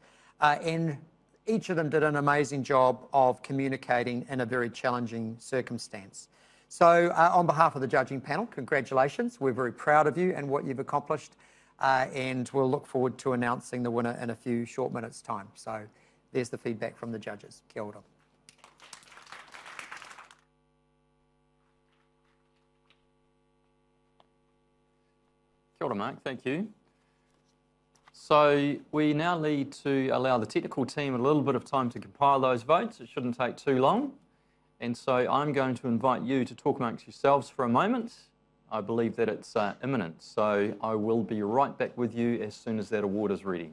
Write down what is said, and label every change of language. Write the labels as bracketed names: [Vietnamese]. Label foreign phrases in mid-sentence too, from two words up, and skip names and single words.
[English] And each of them did an amazing job of communicating in a very challenging circumstance. So on behalf of the judging panel, congratulations. We're very proud of you and what you've accomplished, and we'll look forward to announcing the winner in a few short minutes' time. So there's the feedback from the judges. [Māori] Kia ora. Kia ora, [English] Mark, thank you. So we now need to allow the technical team a little bit of time to compile those votes. It shouldn't take too long. And so I'm going to invite you to talk amongst yourselves for a moment. I believe that it's imminent, so I will be right back with you as soon as that award is ready.